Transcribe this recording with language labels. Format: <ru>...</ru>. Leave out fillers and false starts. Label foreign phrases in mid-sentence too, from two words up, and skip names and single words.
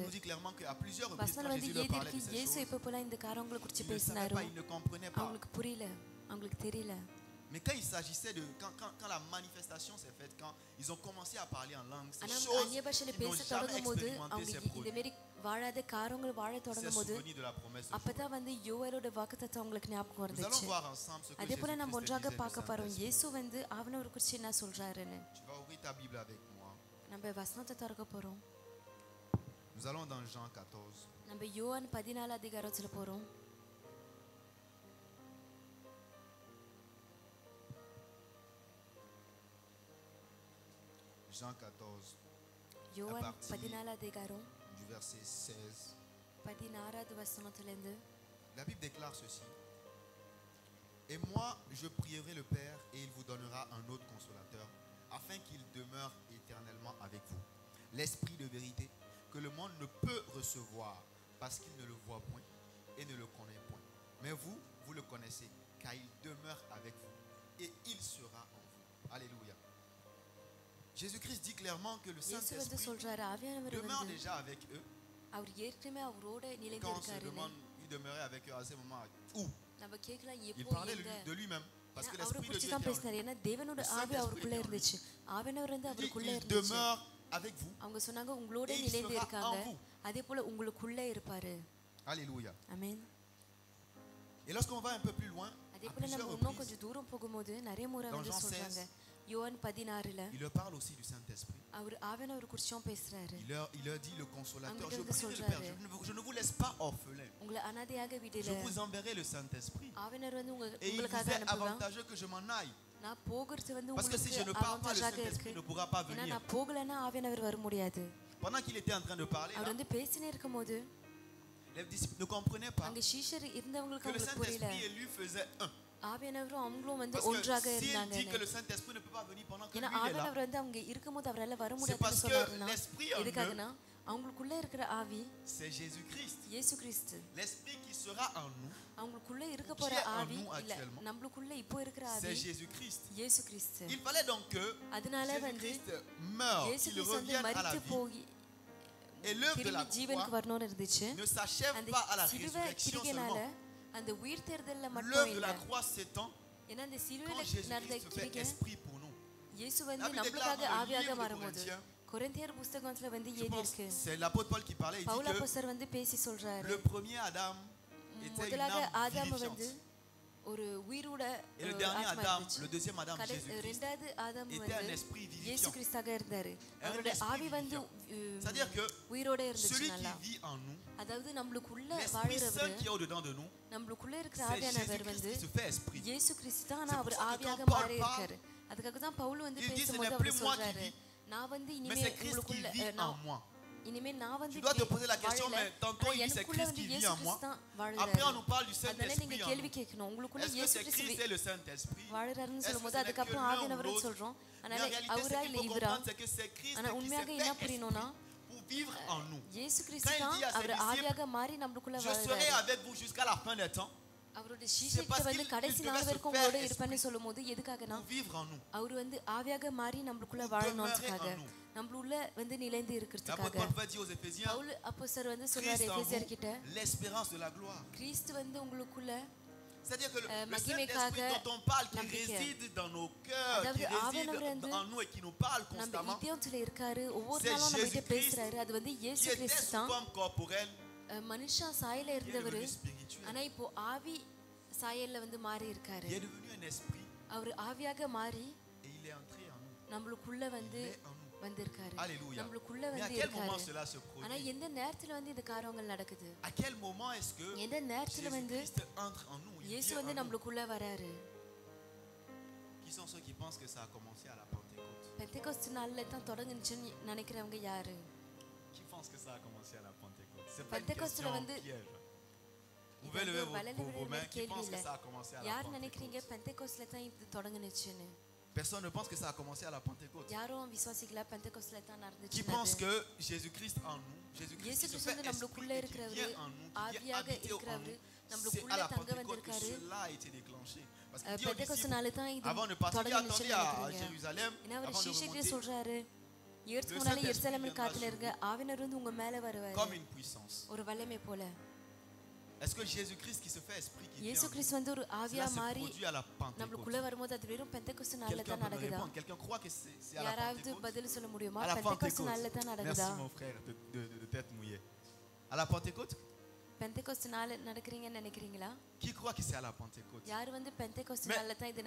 <fr>nous dit clairement qu'à plusieurs reprises,</fr> <ta>வசனம்</ta> <fr>quand</fr> <ta>வந்து</ta> <fr>Jésus leur parlait de</fr> <ta>எதிர்க்கு</ta> <fr>ces</fr> <ta>இயேசு</ta> <fr>choses,</fr> <ta>எப்ப போல இந்த காரியங்களை குறித்து</ta> <fr>ils ne savaient</fr> <ta>பேசினாரோ</ta> <fr>pas, ils ne comprenaient pas.</fr> <ta>அவங்களுக்கு புரியல, அவங்களுக்கு தெரியல.</ta> <fr>Mais quand il s'agissait de... Quand la manifestation s'est faite, quand ils ont commencé à parler en langue, ces</fr> <ta>ஆனா</ta> <fr>choses</fr> <ta>அந்நிய பாஷையில</ta> <fr>qu'ils n'ont</fr> <ta>பேச</ta> <fr>jamais</fr> <ta>தொடங்கும் போது</ta> <fr>expérimenté</fr> <ta>அவங்க</ta> <fr>s'est</fr> <ta>இந்த</ta> <fr>produit.</fr> <ta>மாதிரி வாழாத காரியங்கள் வாழ</ta> <fr>C'est</fr> <ta>தொடங்கும் போது</ta> <fr>souvenu de la promesse de Joël.</fr> <ta>அப்பதான் வந்து யோவேலோட வாக்குத்தத்தம் அவங்களுக்கு ஞாபகம்</ta> <fr>Nous allons</fr> <ta>வந்துச்சு.</ta> <fr>voir ensemble ce que</fr> <ta>அதே போல நம்ம</ta> <fr>Jésus-Christ</fr> <ta>ஒன்றாக</ta> <fr>disait du</fr> <ta>பார்க்க போறோம்</ta> <fr>Saint-Esprit.</fr> <ta>இயேசு வந்து ஆவியானவர் குறித்து என்ன சொல்றாருன்னு.</ta> <fr>Tu vas ouvrir ta Bible avec moi.</fr> <ta>நம்ம வசனத்தை திறக்க போறோம்.</ta> <fr>Nous allons dans Jean 14.</fr> <ta>நம்ம யோவான் 14 அதிகாரத்துல போறோம்.</ta> <fr>Jean 14,</fr> <ta>யோவான்</ta> <fr>partir</fr> <ta>14 அதிகாரம்</ta> <fr>du verset 16.</fr> <ta>16வது வசனத்திலிருந்து</ta> <fr>La Bible déclare ceci. Et moi, je prierai le Père et il vous donnera un autre consolateur, afin qu'il demeure éternellement avec vous. L'Esprit de vérité que le monde ne peut recevoir parce qu'il ne le voit point et ne le connaît point. Mais vous, vous le connaissez, car il demeure avec vous et il sera en vous. Alléluia. Jésus-Christ dit clairement que le</fr> <ta>இயேசு வந்து</ta> <fr>Saint-Esprit</fr> <ta>சொல்றாரு ஆவியானவர்</ta> <fr>demeure</fr> <ta>வந்து</ta> <fr>déjà avec eux.</fr> <ta>அவர் ஏற்கனவே அவரோட நிலைந்து</ta> <fr>Quand on se</fr> <ta>இருக்காருன்னு</ta> <fr>demande, il demeurait avec eux à ce moment. Où?</fr> <ta>நம்ம கேட்கலாம்</ta> <fr>Il</fr> <ta>எப்போ</ta> <fr>parlait</fr> <ta>எங்க</ta> <fr>de lui-même. Parce que</fr> <ta>ஏன்னா, அவரை</ta> <fr>l'Esprit de</fr> <ta>குறித்து</ta> <fr>Dieu</fr> <ta>தான்</ta> <fr>était en lui.</fr> <ta>பேசினாரு ஏன்னா தேவனோட</ta> <fr>Le</fr> <ta>ஆவி</ta> <fr>Saint-Esprit</fr> <ta>அவருக்குள்ள</ta> <fr>était en lui.</fr> <ta>இருந்துச்சு ஆவியானவர் வந்து</ta> <fr>Il dit,</fr> <ta>அவருக்குள்ள</ta> <fr>il</fr> <ta>இருந்துச்சு</ta> <fr>demeure avec vous.</fr> <ta>அவங்க சொன்னாங்க உங்களோட</ta> <fr>Et il</fr> <ta>நிலைந்து</ta> <fr>sera</fr> <ta>இருக்காங்க</ta> <fr>en vous.</fr> <ta>அதே போல உங்களுக்குள்ள இருப்பாரு</ta> <fr>Alléluia.</fr> <ta>ஆமென்</ta> <fr>Et lorsqu'on va un peu plus loin,</fr> <ta>அதே</ta> <fr>à</fr> <ta>போல</ta> <fr>plusieurs</fr> <ta>நம்ம இன்னும்</ta> <fr>reprises,</fr> <ta>கொஞ்சம் தூரம் போகும்போது நிறைய முறை</ta> <fr>Dans</fr> <ta>வந்து</ta> <fr>Jean</fr> <ta>சொல்றாங்க</ta> <fr>16,</fr> <ta>யோவான் 16ல</ta> <fr>il leur parle aussi du Saint-Esprit.</fr> <ta>அவர் ஆவியானவர் குறிச்சும் பேசுறாரு</ta> <fr>Il leur dit le consolateur, Anger je de prie le soldat. Père, je ne vous laisse pas orphelin.</fr> <ta>உங்களை அனாதையாக</ta> <fr>Je</fr> <ta>விடல</ta> <fr>vous enverrai le Saint-Esprit.</fr> <ta>ஆவியானவர் வந்து</ta> <fr>Et il vous</fr> <ta>உங்களுக்காக</ta> <fr>est</fr> <ta>அனுப்புவான்</ta> <fr>avantageux que je m'en aille.</fr> <ta>நான் போகிறது வந்து</ta> <fr>Parce que si je ne</fr> <ta>உங்களுக்கு</ta> <fr>pars pas, le</fr> <ta>அவகாசாக</ta> <fr>Saint-Esprit</fr> <ta>இருக்கு</ta> <fr>ne pourra pas</fr> <ta>ஏன்னா</ta> <fr>venir.</fr> <ta>நான் போகலைன்னா ஆவியானவர் வர முடியாது</ta> <fr>Pendant qu'il était en train de parler,</fr> <ta>அவர்</ta> <fr>là,</fr> <ta>வந்து பேசினே இருக்கும்போது</ta> <fr>les disciples ne comprenaient pas</fr> <ta>அங்க சீஷர் இருந்தவங்களுக்கு</ta> <fr>que le</fr> <ta>அவங்களுக்கு புரியல</ta> <fr>Saint-Esprit et lui faisaient un.</fr> <ta>ஆவியானவரும் அவங்களும் வந்து</ta> <fr>Parce que</fr> <ta>ஒன்றாக</ta> <fr>s'il dit que</fr> <ta>இருந்தாங்க</ta> <fr>le Saint-Esprit ne peut pas venir pendant que lui</fr> <ta>ஏன்னா</ta> <fr>il est là,</fr> <ta>ஆவியானவர் வந்து அவங்க இருக்கும்போது அவரால வர</ta> <fr>c'est</fr> <ta>முடியாதுன்னு</ta> <fr>parce que</fr> <ta>சொன்னாருன்னா</ta> <fr>l'Esprit en eux,</fr> <ta>எதுக்காகனா அவங்களுக்குள்ள இருக்கிற ஆவி</ta> <fr>c'est Jésus-Christ.</fr> <ta>இயேசு கிறிஸ்து</ta> <fr>L'Esprit qui sera en nous,</fr> <ta>அவங்களுக்குள்ள இருக்க</ta> <fr>Qui</fr> <ta>போற</ta> <fr>est en</fr> <ta>ஆவி</ta> <fr>nous</fr> <ta>இல்ல</ta> <fr>actuellement?</fr> <ta>நம்மளுக்குள்ள இப்போ இருக்கிற</ta> <fr>c'est</fr> <ta>ஆவி</ta> <fr>Jésus-Christ.</fr> <ta>இயேசு கிறிஸ்து</ta> <fr>Il fallait donc que</fr> <ta>அதனால வந்து</ta> <fr>Jésus-Christ meure,</fr> <ta>இயேசு</ta> <fr>qu'il</fr> <ta>கிறிஸ்து வந்து</ta> <fr>revienne à la</fr> <ta>மரித்து</ta> <fr>vie.</fr> <ta>போய்</ta> <fr>Et l'œuvre de la</fr> <ta>திரும்பி ஜீவனுக்கு</ta> <fr>croix</fr> <ta>வரணும்னு இருந்துச்சு</ta> <fr>ne s'achève</fr> <ta>அந்த</ta> <fr>pas à la</fr> <ta>சிலுவை</ta> <fr>résurrection</fr> <ta>கிரிகைனால</ta> <fr>seulement.</fr> <ta>அந்த உயிர் தேர்தல்ல மட்டும்</ta> <fr>L'œuvre de</fr> <ta>இல்ல</ta> <fr>la croix s'étend</fr> <ta>ஏன்னா அந்த</ta> <fr>quand</fr> <ta>சிலுவையில நடந்த</ta> <fr>Jésus-Christ se fait</fr> <ta>கிரிகை</ta> <fr>esprit pour nous.</fr> <ta>இயேசு</ta> <fr>La</fr> <ta>வந்து</ta> <fr>Bible</fr> <ta>நம்மளுக்காக</ta> <fr>déclare dans le</fr> <ta>ஆவியாக</ta> <fr>livre de</fr> <ta>மாறும்போது</ta> <fr>Corinthiens,</fr> <ta>கொரிந்தியர் புஸ்தகத்துல வந்து</ta> <fr>je</fr> <ta>எழுதி</ta> <fr>pense</fr> <ta>இருக்கு</ta> <fr>c'est l'apôtre Paul qui parlait, il</fr> <ta>பவுல்</ta> <fr>dit que</fr> <ta>அப்போஸ்தலர் வந்து பேசி சொல்றாரு</ta> <fr>le premier Adam était une</fr> <ta>முதலாக</ta> <fr>âme</fr> <ta>ஆதாம் வந்து</ta> <fr>vivifiante.</fr> <ta>ஒரு உயிரோட</ta> <fr>Et le dernier</fr> <ta>ஆத்மா</ta> <fr>Adam,</fr> <ta>இருந்துச்சு.</ta> <fr>le deuxième Adam, Jésus-Christ,</fr> <ta>ரெண்டாவது ஆதாம்</ta> <fr>était un</fr> <ta>வந்து</ta> <fr>esprit</fr> <ta>இயேசு</ta> <fr>vivifiant.</fr> <ta>கிறிஸ்தாக இருந்தாரு</ta> <fr>Un</fr> <ta>அவருடைய</ta> <fr>esprit</fr> <ta>ஆவி வந்து</ta> <fr>vivifiant. C'est-à-dire que</fr> <ta>உயிரோட இருந்துச்சு</ta> <fr>celui qui</fr> <ta>நல்லா</ta> <fr>vit en nous,</fr> <ta>அதாவது நம்மளுக்குள்ள</ta> <fr>l'Esprit</fr> <ta>வாழுறவர்</ta> <fr>Saint qui est au-dedans de nous,</fr> <ta>நம்மளுக்குள்ள இருக்கிற</ta> <fr>c'est</fr> <ta>ஆவியானவர்</ta> <fr>Jésus-Christ</fr> <ta>வந்து</ta> <fr>qui se fait esprit.</fr> <ta>இயேசு கிறிஸ்து தான்</ta> <fr>C'est</fr> <ta>ஆனா</ta> <fr>pour</fr> <ta>அவர்</ta> <fr>ça que</fr> <ta>ஆவியாக</ta> <fr>quand Paul</fr> <ta>மாறி</ta> <fr>parle,</fr> <ta>இருக்காரு அதுக்காக தான் பவுல் வந்து</ta> <fr>il dit, ce</fr> <ta>பேசும்போது</ta> <fr>n'est</fr> <ta>அவர்</ta> <fr>plus moi qui</fr> <ta>சொல்றாரு</ta> <fr>vis,</fr> <ta>நான் வந்து</ta> <fr>mais</fr> <ta>இனிமே</ta> <fr>c'est Christ qui</fr> <ta>உங்களுக்குள்ள</ta> <fr>vit en</fr> <ta>நான்</ta> <fr>moi.</fr> <ta>இனிமே நான் வந்து</ta> <fr>Tu dois te</fr> <ta>இப்படி</ta> <fr>poser la question,</fr> <ta>வாழல.</ta> <fr>mais tantôt</fr> <ta>ஆனா</ta> <fr>il dit c'est</fr> <ta>எனக்குள்ள</ta> <fr>Christ</fr> <ta>வந்து</ta> <fr>qui vit</fr> <ta>இயேசு</ta> <fr>en moi.</fr> <ta>கிறிஸ்து தான்</ta> <fr>Après on</fr> <ta>வாழுறாரு</ta> <fr>nous parle du</fr> <ta>அதனால</ta> <fr>Saint-Esprit</fr> <ta>நீங்க</ta> <fr>en</fr> <ta>கேள்வி</ta> <fr>nous.</fr> <ta>கேட்கணும் உங்களுக்குள்ள</ta> <fr>Est-ce que</fr> <ta>இயேசு</ta> <fr>c'est</fr> <ta>கிறிஸ்து</ta> <fr>Christ et le Saint-Esprit?</fr> <ta>வாழுறாருன்னு</ta> <fr>Est-ce que</fr> <ta>சொல்லும்போது</ta> <fr>ce n'est que</fr> <ta>அதுக்கப்புறம்</ta> <fr>l'un ou</fr> <ta>ஆவியானவர்</ta> <fr>l'autre?</fr> <ta>சொல்றோம்</ta> <fr>Mais</fr> <ta>அதனால</ta> <fr>en réalité,</fr> <ta>அவரா</ta> <fr>ce</fr> <ta>இல்ல</ta> <fr>qu'il faut</fr> <ta>இவரா</ta> <fr>comprendre, c'est que c'est Christ</fr> <ta>ஆனா</ta> <fr>qui</fr> <ta>உண்மையாக</ta> <fr>s'est</fr> <ta>என்ன</ta> <fr>fait</fr> <ta>புரியணும்னா</ta> <fr>esprit pour vivre en nous.</fr> <ta>இயேசு கிறிஸ்து</ta> <fr>Quand il</fr> <ta>தான்</ta> <fr>dit à ses</fr> <ta>அவர்</ta> <fr>disciples,</fr> <ta>ஆவியாக மாறி நம்மளுக்குள்ள</ta> <fr>Je serai</fr> <ta>வாழ்றாரு</ta> <fr>avec vous jusqu'à la fin des temps</fr> <ta>அவரோட</ta> <fr>parce</fr> <ta>சீஷர்கிட்ட வந்து</ta> <fr>qu'il</fr> <ta>கடைசி</ta> <fr>devait</fr> <ta>நாள்</ta> <fr>se</fr> <ta>வரைக்கும்</ta> <fr>faire</fr> <ta>உங்களோட</ta> <fr>esprit.</fr> <ta>இருப்பேன்னு சொல்லும்போது எதுக்காகனா</ta> <fr>pour vivre en nous.</fr> <ta>அவர் வந்து ஆவியாக மாறி நம்மளுக்குள்ள</ta> <fr>Pour</fr> <ta>வாழணும்ன்றதுக்காக</ta> <fr>demeurer en nous.</fr> <ta>நம்மளுள்ள வந்து நிலைந்து</ta> <fr>L'apôtre</fr> <ta>இருக்கிறதுக்காக</ta> <fr>Paul va dire aux Éphésiens,</fr> <ta>பவுல் அப்போஸ்தலர் வந்து சொல்றாரு</ta> <fr>Christ en</fr> <ta>எபேசியர் கிட்ட</ta> <fr>vous, l'espérance de la gloire.</fr> <ta>கிறிஸ்து வந்து உங்களுக்குள்ள</ta> <fr>C'est-à-dire que le</fr> <ta>மகிமைக்காக</ta> <fr>Saint-Esprit dont on parle, qui</fr> <ta>நம்பிக்கை.</ta> <fr>réside dans nos cœurs,</fr> <ta>அதாவது</ta> <fr>qui</fr> <ta>ஆவியானவர்</ta> <fr>réside</fr> <ta>வந்து</ta> <fr>en nous et qui nous parle</fr> <ta>நம்ம</ta> <fr>constamment,</fr> <ta>இதயத்துல இருக்காரு ஒவ்வொரு</ta> <fr>C'est</fr> <ta>நாளும் நம்ம கிட்ட</ta> <fr>Jésus-Christ</fr> <ta>பேசுறாரு அது வந்து இயேசு</ta> <fr>qui était</fr> <ta>கிறிஸ்து</ta> <fr>sous</fr> <ta>தான்</ta> <fr>forme corporelle,</fr> <ta>மனுஷா சாயல</ta> <fr>qui est</fr> <ta>இருந்தவர்</ta> <fr>devenu spirituel,</fr> <ta>ஆனா இப்போ ஆவி சாயல்ல வந்து மாறி இருக்காரு</ta> <fr>qui est devenu un esprit</fr> <ta>அவர் ஆவியாக மாறி</ta> <fr>et il est entré en nous.</fr> <ta>நம்மளுக்குள்ள வந்து</ta> <fr>Il est en nous.</fr> <ta>வந்திருக்காரு</ta> <fr>Alléluia.</fr> <ta>நம்மளுக்குள்ள</ta> <fr>Mais à</fr> <ta>வந்து</ta> <fr>quel moment</fr> <ta>இருக்காரு</ta> <fr>cela se</fr> <ta>ஆனா</ta> <fr>produit?</fr> <ta>எந்த நேரத்துல வந்து இந்த காரியங்கள் நடக்குது</ta> <fr>À quel moment est-ce que</fr> <ta>எந்த நேரத்துல வந்து</ta> <fr>Jésus-Christ entre en nous? Il</fr> <ta>இயேசு</ta> <fr>vient</fr> <ta>வந்து</ta> <fr>en nous.</fr> <ta>நம்மளுக்குள்ள வராரு</ta> <fr>Qui sont ceux qui pensent que ça a commencé à la Pentecôte?</fr> <ta>பெந்தெகோஸ்து நாள்ல தான் தொடங்குச்சுன்னு நினைக்கிறவங்க யாரு</ta> <fr>Qui pense que ça a commencé à la Pentecôte? C'est pas une</fr> <ta>பெந்தெகோஸ்துல</ta> <fr>question</fr> <ta>வந்து</ta> <fr>piège. Vous</fr> <ta>இது</ta> <fr>pouvez lever</fr> <ta>வந்து</ta> <fr>vos</fr> <ta>வளர்ந்து</ta> <fr>mains. Qui</fr> <ta>கேள்வி</ta> <fr>pense que</fr> <ta>இல்ல</ta> <fr>ça a commencé à la</fr> <ta>யார் நினைக்கிறீங்க</ta> <fr>Pentecôte?</fr> <ta>பெந்தெகோஸ்துல தான் இது தொடங்குனுச்சுன்னு</ta> <fr>Personne ne pense que ça a commencé à la Pentecôte.</fr> <ta>யாரும் விசுவாசிக்கல பெந்தெகோஸ்துல தான்</ta> <fr>Qui pense</fr> <ta>நடந்துச்சு</ta> <fr>que Jésus-Christ en nous, Jésus-Christ</fr> <ta>இயேசு</ta> <fr>qui se</fr> <ta>கிறிஸ்து</ta> <fr>fait</fr> <ta>வந்து நம்மளுக்குள்ள</ta> <fr>esprit et qui</fr> <ta>இருக்கிறவரு</ta> <fr>vient en nous, qui vient</fr> <ta>ஆவியாக</ta> <fr>habiter en</fr> <ta>இருக்கிறவரு</ta> <fr>nous, c'est</fr> <ta>நம்மளுக்குள்ள</ta> <fr>à la</fr> <ta>தங்க</ta> <fr>Pentecôte que</fr> <ta>வந்திருக்காரு</ta> <fr>cela a été déclenché. Parce qu'il dit aux</fr> <ta>பெந்தெகோஸ்து</ta> <fr>disciples,</fr> <ta>நாள் தான் இது</ta> <fr>avant de partir, il</fr> <ta>தொடங்குனுச்சுன்னு</ta> <fr>attendait à</fr> <ta>நினைக்கிறீங்க</ta> <fr>Jérusalem,</fr> <ta>ஏன்னா அவர்</ta> <fr>avant de</fr> <ta>சீஷர்களே</ta> <fr>remonter</fr> <ta>சொல்றாரு ஏற்று</ta> <fr>Le</fr> <ta>முன்னால</ta> <fr>Saint-Esprit</fr> <ta>எருசலேமில்</ta> <fr>viendra</fr> <ta>காத்துல</ta> <fr>sur</fr> <ta>இருக்க ஆவினர் வந்து உங்க மேல வருவாரு</ta> <fr>comme une puissance.</fr> <ta>ஒரு வல்லமை போல</ta> <fr>Est-ce que Jésus-Christ qui se fait esprit qui vient</fr> <ta>இயேசு</ta> <fr>en nous,</fr> <ta>கிறிஸ்து வந்து ஒரு ஆவியா</ta> <fr>cela se</fr> <ta>மாறி</ta> <fr>produit à la Pentecôte?</fr> <ta>நம்மளுக்குள்ள வரும்போது அது வெறும் பெந்தெகோஸ்து நாள்ல</ta> <fr>Quelqu'un</fr> <ta>தான்</ta> <fr>peut me</fr> <ta>நடக்குதா</ta> <fr>répondre? Quelqu'un croit que c'est à la</fr> <ta>யாராவது</ta> <fr>Pentecôte?</fr> <ta>பதில் சொல்ல முடியுமா</ta> <fr>À la</fr> <ta>பெந்தெகோஸ்து</ta> <fr>Pentecôte.</fr> <ta>நாள்ல தான்</ta> <fr>Merci</fr> <ta>நடக்குதா</ta> <fr>mon frère de tête mouillée. À la Pentecôte?</fr> <ta>பெந்தெகோஸ்து நாள் நடக்கிறீங்கன்னு நினைக்கிறீங்களா</ta> <fr>Qui croit que c'est à la Pentecôte?</fr> <ta>யார் வந்து பெந்தெகோஸ்து</ta> <fr>Mais</fr> <ta>நாள்ல தான் இது</ta>